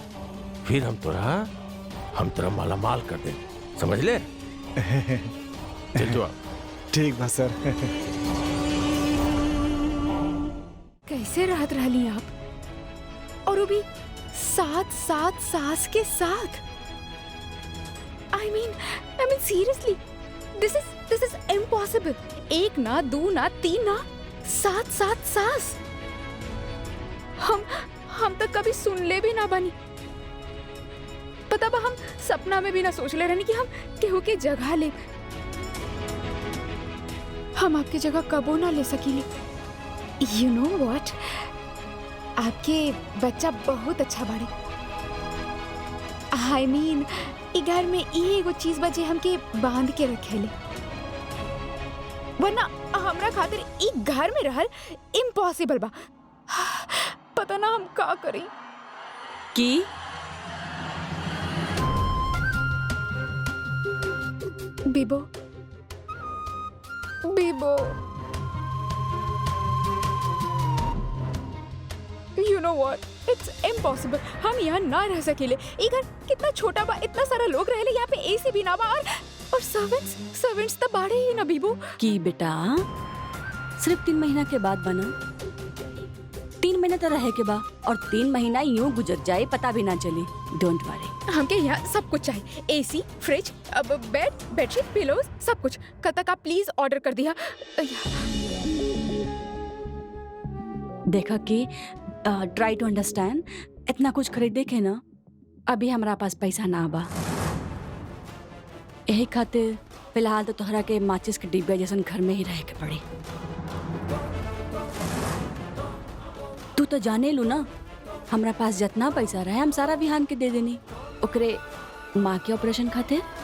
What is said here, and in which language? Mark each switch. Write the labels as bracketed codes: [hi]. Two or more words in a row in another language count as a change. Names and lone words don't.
[bho] फिर हम तोरा माला माल कर दे, समझ ले? चल जो। ठीक बा सर। कैसे राहत रहली आप, और वो भी 7 सास के साथ। [en] I mean seriously, this is impossible. [bho] 1 ना 2 ना 3 ना 7 सास। हम तक कभी सुन ले भी ना बनी। पता बा, हम सपना में भी ना सोच ले रहनी कि हम केहू के जगह ले। हम आपके जगह कबो ना ले सकीले। [en] You know what? [bho] आपके बच्चा बहुत अच्छा बाड़े। [en] I mean, [bho] ई घर में एगो चीज बजे हमके बांध के रखेले, वरना हमरा खातिर ई घर में रहल इम्पॉसिबल बा। पता ना हम का करी। की [en] बीबो You know what? It's impossible. [bho] हम यहाँ ना रह सकेले। ये घर कितना छोटा बा, इतना सारा लोग रहेले यहाँ पे, एसी भी ना बा, और सर्वेंट्स तो बाड़े ही ना बीबो। की बेटा सिर्फ 3 महीना के बाद बना, 3 महीना तो रहे के बा, और 3 महीना यूं गुजर जाए पता भी ना चले। [en] Don't worry. [bho] हमके यहाँ सब कुछ चाहिए, एसी, फ्रिज, अब बेडशीट, पिलोज, सब कुछ। कल तक आप प्लीज ऑर्डर कर दिया। देखा कि [en] try to understand, [bho] इतना कुछ खरीदे के ना अभी हमरा पास पैसा ना बा, यही खातिर फिलहाल तो तोहरा के माचिस के डिब्बे जैसन घर में ही रह के पड़ी। तू तो जाने लू ना, हमरा पास जितना पैसा रहे हम सारा बिहान के दे देनी ओकरे माँ के ऑपरेशन खातिर।